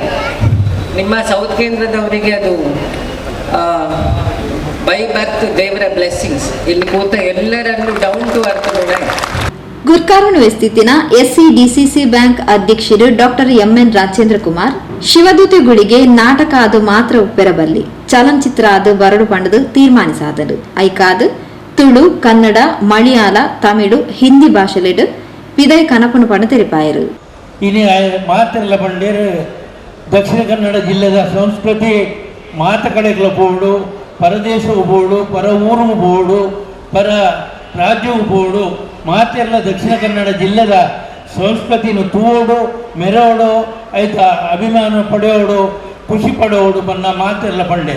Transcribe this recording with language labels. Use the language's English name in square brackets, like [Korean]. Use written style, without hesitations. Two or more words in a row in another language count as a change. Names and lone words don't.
[Kannada] ನಿಮ್ಮ ಸೌತ್ ಕೇಂದ್ರದವರಿಗೆ ಅದು [English] by birth [Kannada] ದೇವರ ಬ್ಲೆಸ್ಸಿಂಗ್ಸ್. ಇಲ್ಲಿ ಕೂತ ಎಲ್ಲರನ್ನು [English] down to earth [Kannada] ಕೂಡ. [Tulu] ಗುರ್ಕಾರ್ವನ್ ಸ್ಥಿತಿನ SCDCC ಬ್ಯಾಂಕ್ ಅಧ್ಯಕ್ಷರು ಡಾಕ್ಟರ್ MN ರಾಜೇಂದ್ರ ಕುಮಾರ್ ಶಿವದೂತೆಗಳಿಗೆ ನಾಟಕ ಅದು ಮಾತ್ರ ಉಪ್ಪೆರಬಲ್ಲಿ ಚಲನಚಿತ್ರ ಅದು ಬರಡು ಪಂಡದು ತೀರ್ಮಾನಿಸಾದರು. ಐಕಾದು ತುಳು, ಕನ್ನಡ, ಮಲಯಾಳ, ತಮಿಳು, ಹಿಂದಿ ಭಾಷೆಲಿಡು ವಿದಯ್ ಕನಪನು ಪಂಡ ತೆರಿಪಾಯರು. ಇನಿ ಮಾತೆಲ್ಲ ಪಂಡೇರು ದಕ್ಷಿಣ ಕನ್ನಡ ಜಿಲ್ಲೆದ ಸಂಸ್ಕೃತಿ ಮಾತ ಕಡೆಗಳ ಬೋಡು, ಪರದೇಶವು ಬೋಡು, ಪರ ಊರು ಬೋಡು, ಪರ ರಾಜ್ಯವು ಬೋಡು, ಮಾತೆಲ್ಲ ದಕ್ಷಿಣ ಕನ್ನಡ ಜಿಲ್ಲೆದ ಸಂಸ್ಕೃತಿನ ತೂವೋಡು, ಮೆರೋಡು, ಆಯ್ತಾ ಅಭಿಮಾನ ಪಡೆಯೋಡು, ಖುಷಿ ಪಡೋಡು ಬನ್ನ ಮಾತೆಲ್ಲ ಪಂಡೇರು.